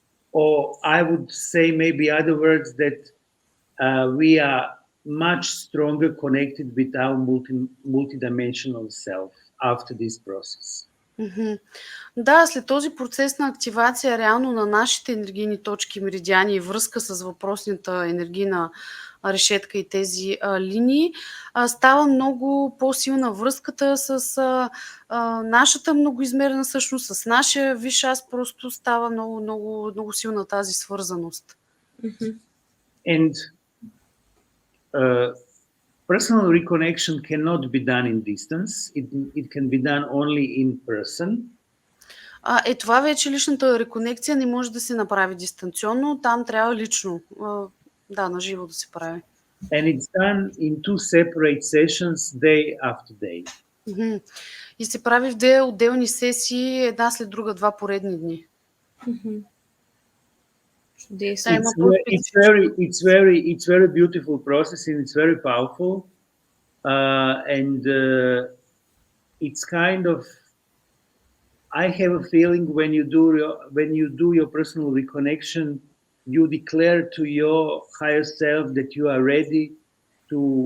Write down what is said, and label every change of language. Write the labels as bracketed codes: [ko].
[en] Or I would say maybe other words that we are much stronger connected with our multidimensional self after this process. [bg] Да, след този процес на активация реално на нашите енергийни точки, меридиани и връзка с въпросната енергийна решетка и тези линии, става много по-силна връзката с нашата многоизмерна същност, с нашия висш аз, просто става много, много, много силна тази свързаност. [en] And personal reconnection cannot be done in distance. It can be done only in person. [bg] Това вече личната реконекция не може да се направи дистанционно, там трябва лично, наживо да се прави. [en] And it's done in two separate sessions, day after day. [bg] И се прави в две отделни сесии, една след друга, 2 поредни дни. [en] It's very beautiful process, and it's very powerful, and it's kind of, I have a feeling when you do your personal reconnection, you declare to your higher self that you are ready to